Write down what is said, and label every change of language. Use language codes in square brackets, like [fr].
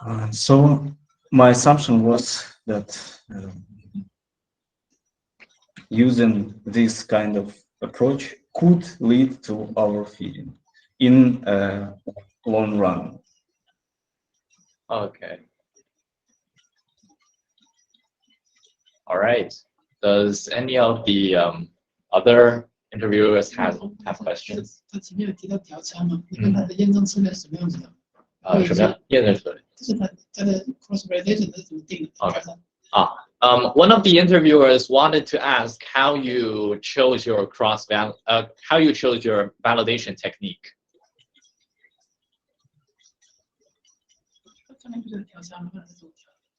[en] So my assumption was that using this kind of approach could lead to overfitting in a long run. Okay. All right. Does any of the other interviewers have questions? [zh] 他前面有提到调参嘛？你看它的验证策略是什么样子的？什么样验证策略？就是它的 cross validation 是怎么定的？调参。 [en] One of the interviewers wanted to ask how you chose your how you chose your validation technique. [zh] 刚才不是调参吗？还是怎么调？